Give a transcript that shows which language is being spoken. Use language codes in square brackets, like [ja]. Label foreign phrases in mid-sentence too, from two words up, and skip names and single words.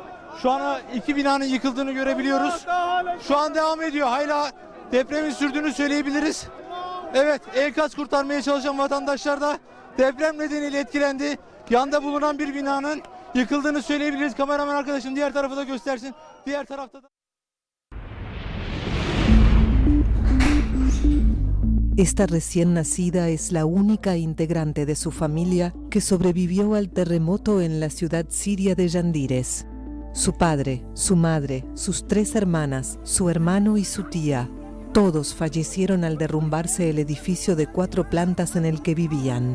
[tr] Şu an 2 binanın yıkıldığını görebiliyoruz. Şu an devam ediyor. depremin sürdüğünü söyleyebiliriz. Evet, enkaz kurtarmaya çalışan vatandaşlar da deprem nedeniyle etkilendi. Yanda bulunan bir binanın yıkıldığını söyleyebiliriz. Kameraman arkadaşım diğer tarafı da göstersin. Diğer tarafta da... [es] Esta recién nacida es la única integrante de su familia que sobrevivió al terremoto en la ciudad siria de Yandires. Su padre, su madre, sus 3 hermanas, su hermano y su tía, todos fallecieron al derrumbarse el edificio de 4 plantas en el que vivían.